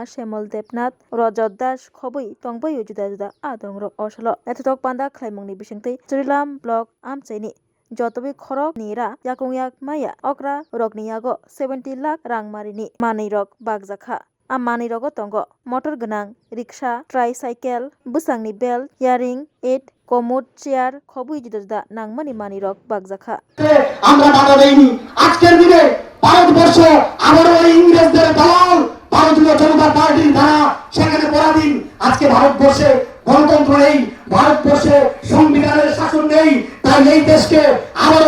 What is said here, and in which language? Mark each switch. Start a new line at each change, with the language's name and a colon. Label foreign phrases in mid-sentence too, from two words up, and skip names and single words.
Kok Borok: Shemal Devnath Rajat Das khobui tongboi juda adongrok osalo naithok panda khlaimungni bisingtwi churilam block amchaini jotobi khorok nira yakung yak maya okra rokni yago 70 lakh rangmarini manei rok bakjakha amani rogo tongo motor gnang rickshaw tricycle busangni belt earring 8 komod chair khobui juda nangmani mani rok bakjakha
Bangla: আমরা বাধা দেইনি আজকের দিনে ভারতবর্ষ আবারও ইংরেজদের দালাল ভারতীয় জনতা পার্টির ধারা সেখানে পরাধীন আজকে ভারতবর্ষে গণতন্ত্র নেই ভারতবর্ষে সংবিধানের শাসন নেই তাই এই দেশকে আবারও